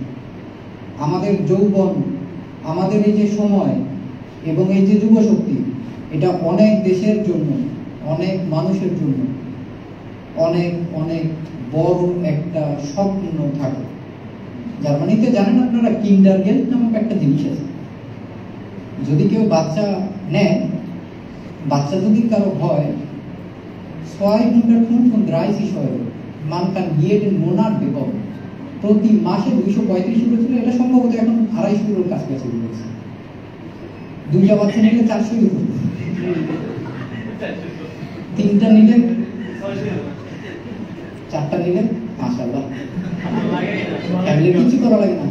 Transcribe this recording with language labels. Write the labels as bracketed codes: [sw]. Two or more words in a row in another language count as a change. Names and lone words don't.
[bn] আমাদের যৌবন, আমাদের এই যে সময় এবং এই যে যুব শক্তি, এটা অনেক দেশের জন্য, অনেক মানুষের জন্য অনেক অনেক বড় একটা স্বপ্ন থাকে। জার্মানিতে জানেন আপনারা কিন্ডারগেল্ট নামক একটা জিনিস আছে। যদি কেউ বাচ্চা নেয়, বাচ্চা যদি কারো হয়, 235 Euro, [de] man kann jeden Monat bekommen, [bn] প্রতি মাসে 235 Euro ছিল, এটা সম্ভবত এখন 250 Euroর কাছাকাছি হয়েছে। 2টা বাচ্চা নিলে 400 Euro, 3টা নিলে 4টা নিলে মাশাআল্লাহ ফ্যামিলির কিছু করা লাগে না।